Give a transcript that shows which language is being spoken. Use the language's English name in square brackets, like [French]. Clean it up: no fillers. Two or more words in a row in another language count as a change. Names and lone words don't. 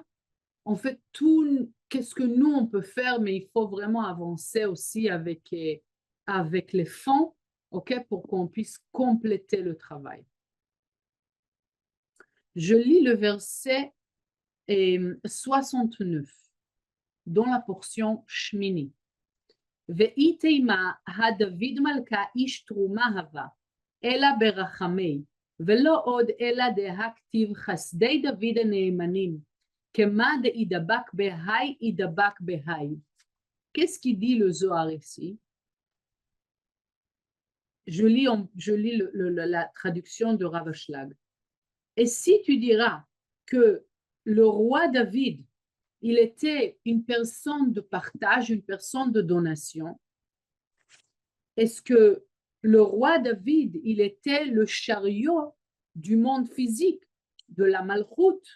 [French] On fait tout, qu'est-ce que nous, on peut faire, mais il faut vraiment avancer aussi avec les fonds, OK? Pour qu'on puisse compléter le travail. Je lis le verset 69 dans la portion Shmini. [Aramaic] ואיתימה הדוד מלכה איש תרומה הווה, אלא ברחמי, ולא עוד אלא דהכתיב חסדי דוד הנאמנים, כמה דאידבק בהי אידבק בהי. [French] Qu'est-ce qui dit le Zohar ici? Je lis la traduction de Rav Ashlag. Et si tu diras que le roi David, il était une personne de partage, une personne de donation, est-ce que le roi David, il était le chariot du monde physique, de la Malchoute?